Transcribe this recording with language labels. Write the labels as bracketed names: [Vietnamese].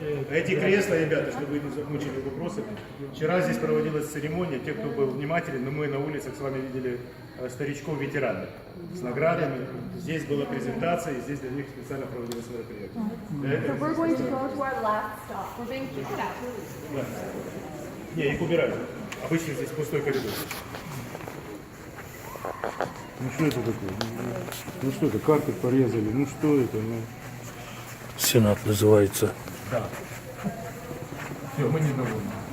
[Russian] Эти кресла, ребята, чтобы вы не замучили вопросами. Вчера здесь проводилась церемония, те, кто был внимателен, но мы на улицах с вами видели старичков-ветеранов с наградами. Здесь была презентация, и здесь для них специально проводилось мероприятие. [English] So we're going to go to our last stop. We're being kicked out. [Russian] Не, их убирают. Обычно здесь пустой коридор. Ну что это такое? Ну что это, карты порезали, ну что это? Ну. Сенат называется. Да. Все, мы недовольны.